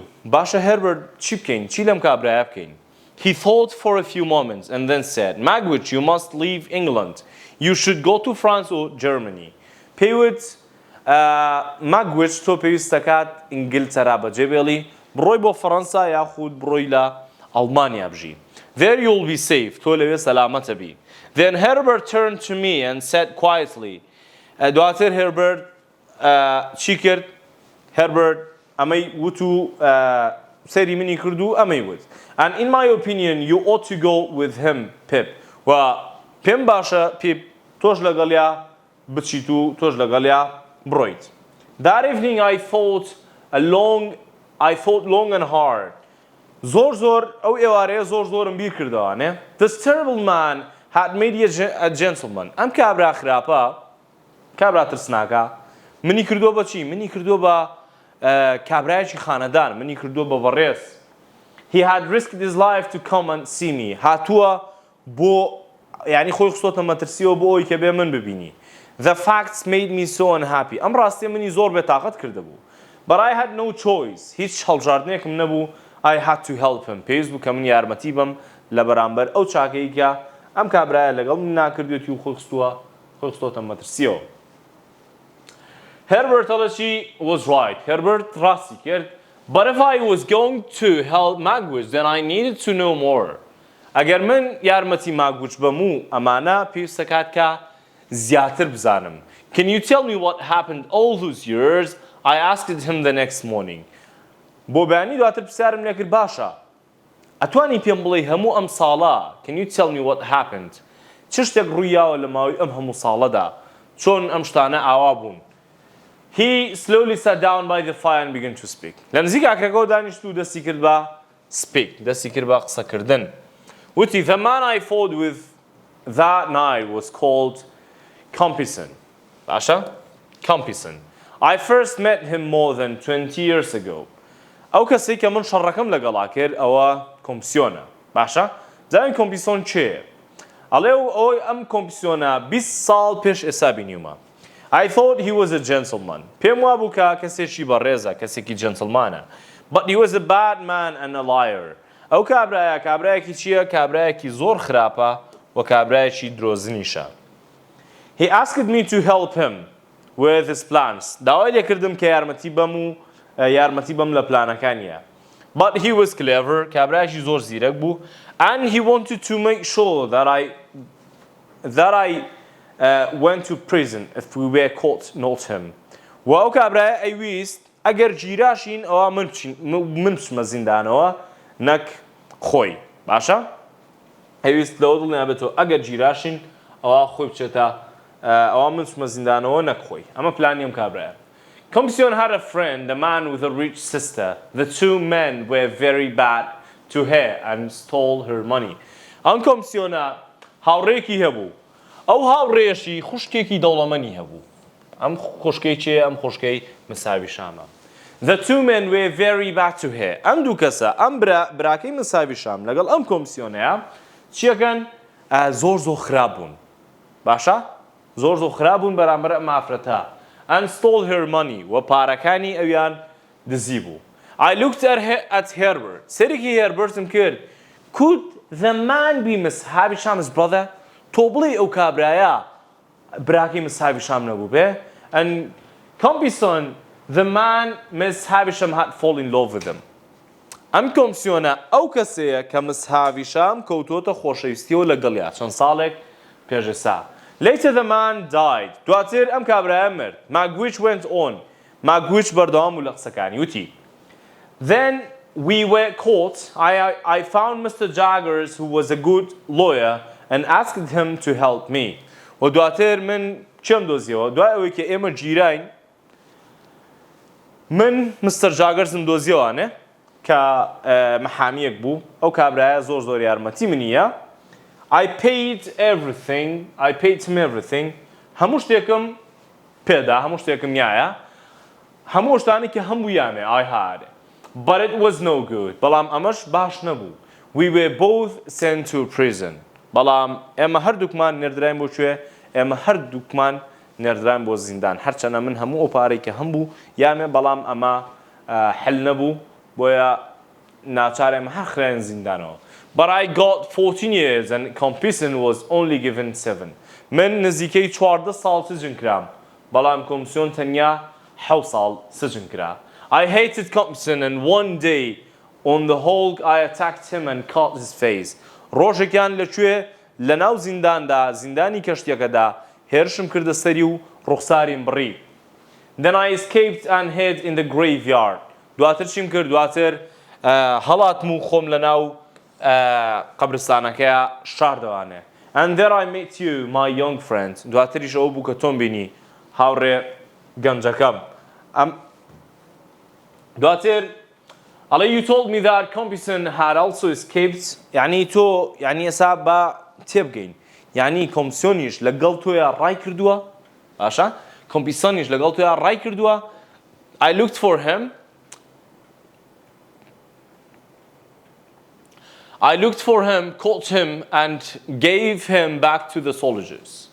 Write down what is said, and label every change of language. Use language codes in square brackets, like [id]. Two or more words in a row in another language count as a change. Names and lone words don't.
[ckb] Basha Herbert چی بکەین؟ چی لەم کابرایە بکەین؟ [en] He thought for a few moments and then said, Magwitch, you must leave England. You should go to France or Germany. [ckb] پێیوت Magwitch تۆ پێویستە کات ئینگلتەرا بەجێبێڵی بڕۆی بۆ فەڕەنسا یاخود بڕۆی لە ئەڵمانیا بژی. [en] There you'll be safe. [ckb] تۆ لەوێ سەلامەتە بی. [en] Then Herbert turned to me and said quietly. [ckb] دواتر Herbert چی کرد؟ Herbert ئەمەی وت و سەری منی کرد و ئەمەی وت. [en] And in my opinion, you ought to go with him, Pip. [ckb] و پێم باشە Pip تۆش لەگەڵیا بچیت و تۆش لەگەڵیا بڕۆیت. [en] That evening I thought long and hard. [ckb] زۆر ئەو ئێوارەیە زۆرم بیر کردەوە. [en] This terrible man had made a gentleman. [ckb] ئەم کابرا خراپە کابرا ترسناکە منی کردووە بە چی؟ منی کردووە بە کابرایەکی خانەدان منی کردووە بە بەڕێز. [en] He had risked his life to come and see me. [ckb] هاتووە بۆ یعنی خۆی خستۆتە مەترسیەوە بۆ ئەوی کە بێ من ببینی. [en] The facts made me so unhappy. [ckb] ئەم ڕاستیە منی زۆر بێتاقەت کردەبوو. [en] But I had no choice. [ckb] هیچ هەڵبژاردنێکم نەبوو. [en] I had to help him. [ckb] پێویست بوو کە من یارمەتی بم لە بەرامبەر ئەو چاکەی کە ئەم کابرایە لەگەڵ من ناکردوێتی و خۆی خستۆتە مەترسیەوە. [en] Herbert was right. [ckb] Herbert راستی کرد. [en] But if I was going to help Magwitch, then I needed to know more. [ckb] ئەگەر من یارمەتی ماگوچ بەم و ئەمانە پێویستە کات کە زیاتر بزانم [en] Can you tell me what happened all those years? I asked him the next morning. [ckb] بۆ بەیانی دواتر پرسیارم لێ کرد باشە ئەتوانی پێم بڵێی هەموو ئەم ساڵە [en] Can you tell me what happened? [ckb] چ شتێک ڕوویاوە لە ماوەی ئەم هەموو ساڵەدا چۆن ئەم شتانە ئاوا بوون [en] He slowly sat down by the fire and began to speak. [ckb] لە نزیک ئاکرەکەەوە دانیشت و دەستی کرد بە speak دەستی کرد بە قسەکردن وتی [en] The man I fought with that night was called Compison. [ckb] باشە؟ [en] Compison. I first met him more than 20 years ago. [ckb] ئەو کەسەی کە من شەڕەکەم لەگەڵا کرد ئەوە کۆمپیسیۆنە باشە؟ زانین کۆمپیسیۆن چێیە؟ ئەڵێ ئەوەی ئەم کۆمپیسیۆنە 20 ساڵ پێش ئێستا بینیومە. [en] I thought he was a gentleman. [ckb] پێم وا بوو کە کەسێکی بەڕێزە کەسێکی جنتلمانە. [en] But he was a bad man and a liar. [ckb] ئەو کابرایە کابرایەکی چییە؟ کابرایەکی زۆر خراپە و کابرایەکی درۆزنیشە. [en] He asked me to help him with his plans. [ckb] داوای لێکردم کە یارمەتی بەم لە پلانەکانیە. [en] But he was clever. [ckb] کابرایەکی زۆر زیرەک بوو. [en] And he wanted to make sure that I went to prison if we were caught, not him. [ckb] و ئەو کابرایە ئەیویست ئەگەر گیراشین ئەوە من بچمە زیندانەوە نەک خۆی باشە؟ ئەویست لەوە دڵنیا بێتەوە ئەگەر گیراشین ئەوە خۆی بچێتە ئەوە من بچمە زیندانەوە نەک خۆی ئەمە پلانی ئەم کابرایە. [en] Compison had a friend, a man with a rich sister. The two men were very bad to her and stole her money. [ckb] ئەم کۆمپیسیۆنە هاوڕێکی هەبوو. ئەو هاوڕێشی خوشکێکی دەوڵەمەندی هەبوو. ئەم خوشکەی چێ؟ ئەم خوشکەی مساوی شامە. [en] The two men were very bad to her. [ckb] ئەم دوو کەسە ئەم براکەی مساوی شام لەگەڵ ئەم کۆمپیسیۆنەیە چیەکەن؟ زۆر خراپ بوون. باشە؟ زۆر خراپ بوون بەرامبەر ئەم ئافرەتە. [en] And stole her money [ckb] و پارەکانی ئەویان دزی بوو. [en] I looked at Herbert. [ckb] سەرێکی هێربەرتم کرد. [en] Could the man be مساوی شام's brother? [ckb] تۆ بڵێ ئەو کابرایە براکەی مساوی شام نەبوو بێ؟ [en] And Compison, the man مساوی شام had fallen in love with him. [ckb] ئەم کۆمپیسیۆنە ئەو کەسەیە کە مساوی شام کەوتۆتە خۆشەویستیەوە لەگەڵیا چەند ساڵێک پێش ئێستا. [en] Later the man died. [ckb] دواتر ئەم کابرایە مرد. [en] Magwitch went on. [ckb] Magwitch بەردەوام بوو لە قسەکانی وتی. [en] Then we were caught. I found Mr. Jaggers who was a good lawyer and asked him to help me. [ckb] و دواتر من چێم دۆزیەوە دوای ئەوەی کە ئێمە گیراین من مستر جاگەرزم دۆزیەوانێ کە مەحامیەک بوو ئەو کابرایە زۆر یارمەتی منیە. [en] I paid him everything. [ckb] هەموو شتێکم پێدا هەموو شتێکم یایە هەموو شتانی کە هەموو یامێ [en] I had. But it was no good. [ckb] بەڵام ئەمەش باش نەبوو. [en] We were both sent to prison. [ckb] بەڵام ئێمە هەردووکمان نێردراین بۆ کوێ؟ ئێمە هەردووکمان نێردراین بۆ زیندان هەرچەنە من هەموو ئەو پارەی کە هەم بوو یامێ بەڵام ئەمە حل نەبوو بۆیە ناچار ئێمە هەر خرایان زیندانەوە. [en] But I got 14 years and Compison was only given 7. [ckb] من نزیکەی 14 ساڵ سجن کرام بەڵام کۆمپیسیۆن تەنیا 7 ساڵ سجن کرا. [en] I hated Compison and one day on the whole I attacked him and cut his face. [ckb] ڕۆژێکیان لەکوێ لەناو زینداندا زیندانی کەشتیەکەدا هێرشم کردە سەری و ڕوخساریم بڕی. [en] Then I escaped and hid in the graveyard. [ckb] دواتر چیم کرد؟ دواتر هەڵاتم و خۆم لەناو قەبرستانەکەیە شاردەوانێ. [en] And there I met you, my young friend. [ckb] دواتریش ئەو بوو کە تۆم بینی هاوڕێ گەنجەکەم. [en] دواتر You told me that Compison had also escaped. [ckb] يعني تو يعني ئێستا بە تێبگەین. يعني کۆمپیسیۆنیش لەگەڵ تۆیە ڕای کردووە. باشە؟ کۆمپیسیۆنیش لەگەڵ تۆیە ڕای کردووە. [en] I looked for him. Caught him and gave him back to the soldiers.